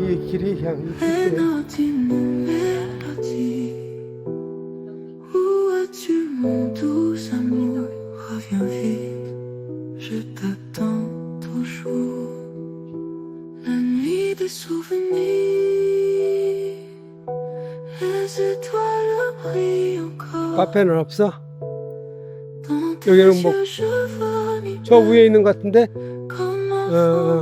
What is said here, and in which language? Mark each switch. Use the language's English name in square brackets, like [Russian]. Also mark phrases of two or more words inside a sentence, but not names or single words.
[Korean] 길이 그냥 [French] Et [Korean] 이쁘네. [French] notre mélodie. Où es-tu mon doux amour? Reviens vite, je t'attends toujours. La nuit des souvenirs, les étoiles brillent encore. [Korean] 카페는 없어? [French] Dans tes [Korean] 여기는 뭐 [French] yeux, je vois mi [Korean] 저 위에 있는 것 같은데? [French] comme 어,